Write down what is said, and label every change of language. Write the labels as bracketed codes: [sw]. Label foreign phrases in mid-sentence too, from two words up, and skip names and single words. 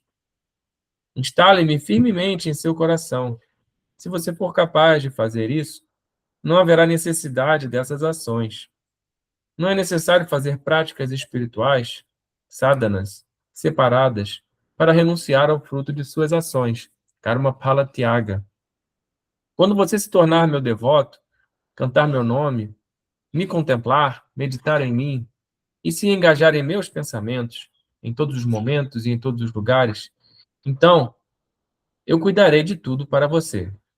[pt] Instale-me firmemente em seu coração. Se você for capaz de fazer isso, não haverá necessidade dessas ações. Não é necessário fazer práticas espirituais, sadhanas, separadas, para renunciar ao fruto de suas ações, [sa] karma phala tyaga. [pt] Quando você se tornar meu devoto, cantar meu nome, me contemplar, meditar em mim e se engajar em meus pensamentos, em todos os momentos e em todos os lugares, então eu cuidarei de tudo para você.